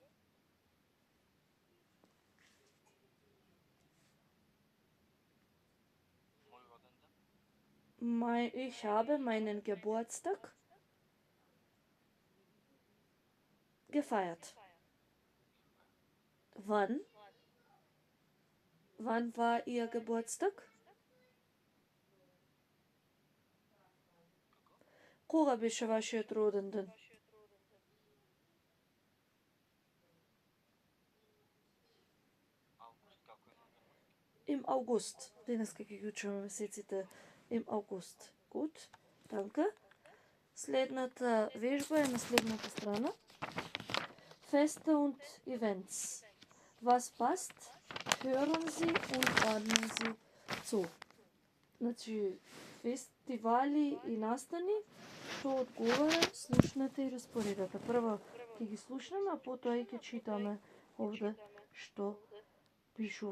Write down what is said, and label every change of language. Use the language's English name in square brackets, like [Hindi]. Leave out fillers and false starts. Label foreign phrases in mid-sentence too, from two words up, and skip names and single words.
[Macedonian] мој роденден. [German] Ich habe meinen Geburtstag gefeiert. Wann? Wann war Ihr Geburtstag? [Macedonian] Кога беше вашиот роден ден? Август, како е на немски? [German] Im August. [Macedonian] Денеска ќе ги учиме месеците [German] im August. Gut, danke. [Macedonian] Следната вежба е на следната страна. [German] Feste und Events. Was passt? Hören Sie und ordnen Sie zu. [Macedonian] Значи, фестивали и настани, што одговара, слушнете и распоредете. Прво ќе ги слушнеме, а потоа и ќе читаме овде што пишува.